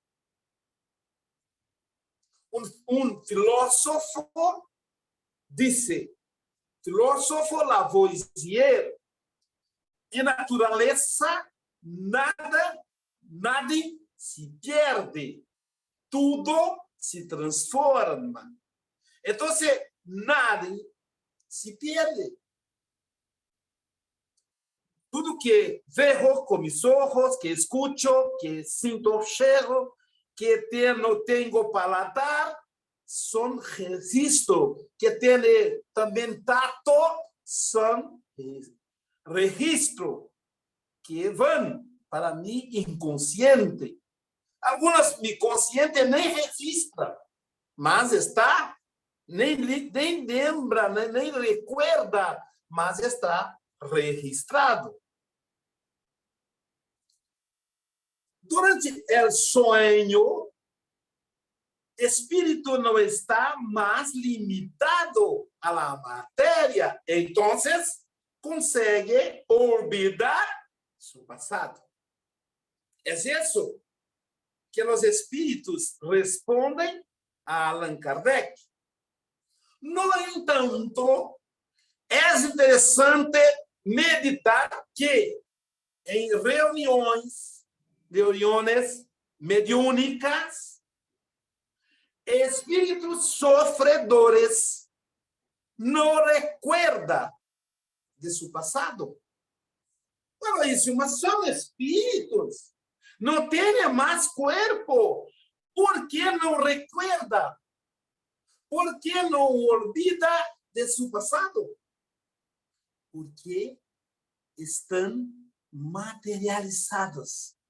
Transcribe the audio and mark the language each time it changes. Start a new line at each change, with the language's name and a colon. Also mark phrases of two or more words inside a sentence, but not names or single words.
Spanish: Un filósofo dice, filósofo Lavoisier, en naturaleza nada se pierde, todo se transforma. Entonces, nada se pierde.
Portuguese: Tudo que vejo
Spanish: con mis ojos,
Portuguese: que escucho, que sinto cheiro,
Spanish: que no tengo paladar, son registros. Que tiene también tacto, son registros que van para mi inconsciente. Algunas mi consciente
Portuguese: nem registra, mas está, nem lembra, nem recuerda, mas está registrado.
Spanish: Durante el sueño, espíritu no está más limitado a la materia, entonces consegue olvidar su pasado. Es eso que los espíritus responden a Allan Kardec.
Portuguese: No entanto,
Spanish: es interesante meditar que en reuniones mediúnicas, espíritus sofredores no recuerdan de su pasado. Bueno,
Portuguese: isso, mas
Spanish: son espíritus. No tiene más cuerpo. ¿Por qué no recuerda? ¿Por qué no olvida de su pasado? Porque están materializados.